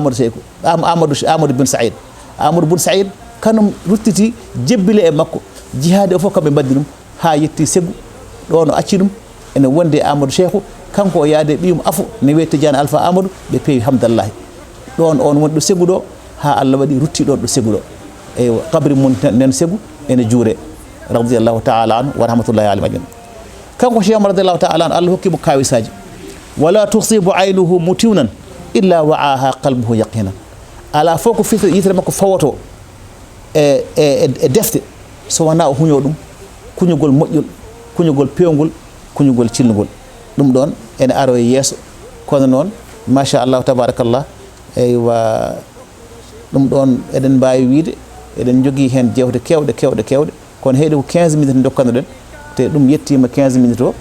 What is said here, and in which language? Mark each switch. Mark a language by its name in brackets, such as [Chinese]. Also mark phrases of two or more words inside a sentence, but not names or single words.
[Fula] Amadou bin Saïd Amadou bin Saïd kanum ruttiti jebbile e makko jihade o fof kamɓe mbaddi ɗum ha yetti Ségou ɗo no acci ɗum ene wonde Amadou Cheikhou kanko o yaade ɓiyum afu ne wiye Tidiane Alpha Amadou ɓe peewi hamdallahi ɗon on woni ɗo Ségou ɗo ha Allah waɗi rutti ɗon ɗo Ségou ɗo e kabri mum nen Ségou ene juure [Arabic] رضي الله تعالى عنه ورحمة الله عليه أجمعين [Fula] kanko Cheikh Omar [Arabic] رضي الله تعالى عنه [Fula] Allah hokkimo kawisaji [Arabic] ولا تصيب عينه متونا إلا وعاها قلبه يقينا [Fula] ala fof ko fitre yitere makko fawoto e defte so wona o huño ɗum kuñugol moƴƴol kuñugol pewgol kuñugol cilnugol ɗum ɗon ene aro e yeeso kono noon [Arabic] ما شاء الله تبارك الله [Fula] eywa ɗum ɗon eɗen mbawi wiide eɗen jogui hen jewte kewɗe kono heeɗi ko 15 minutes dokkano ɗen te ɗum yettima 15 minutes o